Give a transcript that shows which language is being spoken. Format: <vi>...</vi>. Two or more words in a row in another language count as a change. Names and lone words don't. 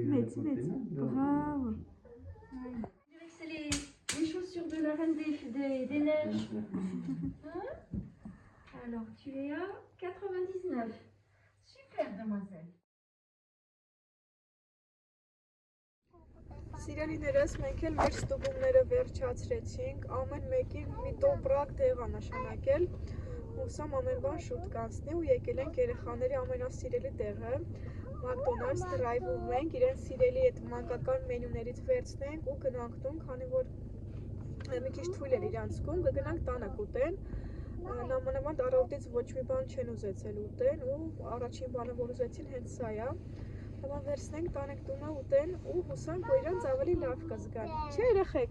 <fr>Bravo. C'est les chaussures de la Reine des Neiges. Hein? Alors, tu es à 99. Super, demoiselle.</fr> <hy>Սիրելիներս, մենք էլ մեր ստուգումները վերջացրեցինք, ամեն մեկին մի տոպրակ տեղ ա նշանակել, հուսամ ամեն բան շուտ կանցնի ու եկել ենք երեխաների ամենասիրելի տեղը, McDonald's Drive-ում ենք, իրենց սիրելի այդ մանկական մենյուներից վերցնենք ու գնանք տուն, քանի որ մի քիչ թույլ էր իրանցքում, կգնանք տանը կուտեն, նամանավանդ առավոտից ոչ մի բան չեն ուզեցել ուտեն ու առաջին բանը, որ ուզեցին հենց սա է, Հələ վերցնենք, տանենք տունը ուտեն ու հուսանք, որ իրանց ավելի լավ կզգան, չէ երեխեք?</hy>